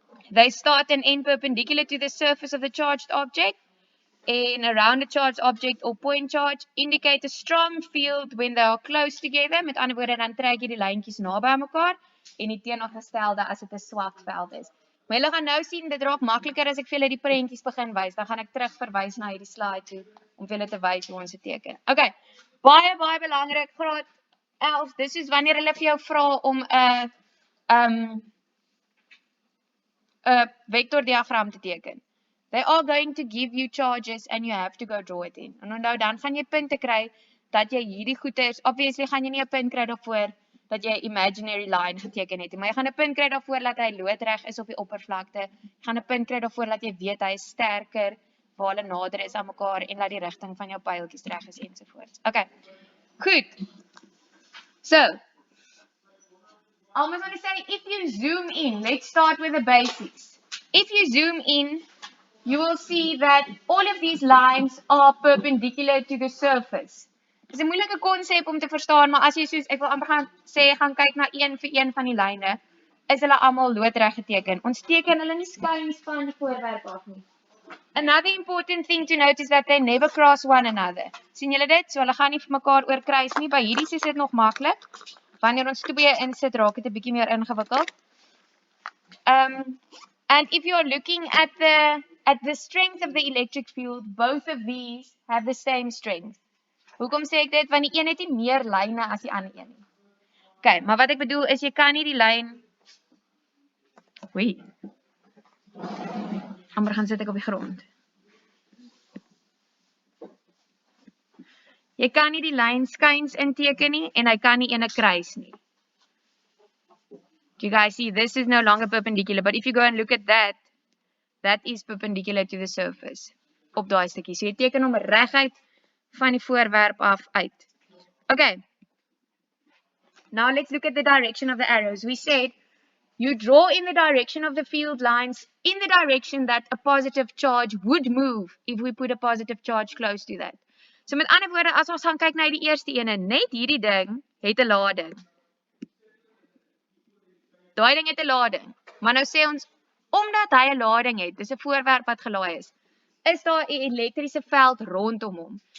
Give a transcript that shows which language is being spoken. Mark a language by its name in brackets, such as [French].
[English] They start and end perpendicular to the surface of the charged object. And around a charged object or point charge indicate a strong field when they are close together. [Afrikaans] Met ander woorde, dan trek jy die lyntjies naby aan mekaar en die teenoorgestelde as dit 'n swak veld is. Maar julle gaan nou sien, dit raak makliker as ek vir julle die prentjies begin wys. Dan gaan ek terug verwys na hierdie slide toe om vir julle te wys hoe ons dit teken. Okay. Baie belangrik, graad 11. Dis is wanneer hulle vir jou vra om 'n vektordiagram te teken. [English] They are going to give you charges and you have to go draw it in. [Afrikaans] En onthou dan gaan jy punte kry dat jy hierdie goeters, obviously gaan jy nie 'n punt kry daarvoor dat jy 'n [English] imaginary line [Afrikaans] geteken het nie, maar jy gaan 'n punt kry daarvoor dat hy loodreg is op die oppervlakte. Jy gaan 'n punt kry daarvoor dat jy weet hy is sterker waar hulle nader is aan mekaar en dat die rigting van jou pyltjies reg is ensovoorts. Okay. Goed. So, [English] I almost want to say, if you zoom in, let's start with the basics. If you zoom in, you will see that all of these lines are perpendicular to the surface. [Afrikaans] Dit is 'n moeilike konsep om te verstaan, maar as jy soos ek wil amper gaan sê gaan kyk na een vir een van die lyne, is hulle almal loodreg geteken. Ons teken hulle nie skuins van die voorwerp af nie. [English] Another important thing to note is that they never cross one another. [Afrikaans] Sien julle dit? So hulle gaan nie vir mekaar oorkruis nie. By hierdie is dit nog maklik. Wanneer ons twee insit, raak dit 'n bietjie meer ingewikkeld. [English] And if you're looking at the strength of the electric field, both of these have the same strength. [Afrikaans] Hoekom sê ek dit? Want die een het nie meer lyne as die ander een nie. Okay, maar wat ek bedoel is jy kan nie die lyn amper gaan sit ek op die grond. Jy kan nie die lyn skuins inteken nie en hy kan nie ene kruis nie. [English] Do you guys see? This is no longer perpendicular, but if you go and look at that, that is perpendicular to the surface. [Afrikaans] Op daai stukkie. So jy teken hom reguit van die voorwerp af uit. Okay. [English] Now let's look at the direction of the arrows. We said you draw in the direction of the field lines in the direction that a positive charge would move if we put a positive charge close to that. [Afrikaans] So met ander woorde, as ons gaan kyk na die eerste ene, net hierdie ding het 'n lading. Daai ding het 'n lading. Maar nou sê ons, omdat hy 'n lading het, dis 'n voorwerp wat gelaai is daar 'n elektriese veld rondom hom.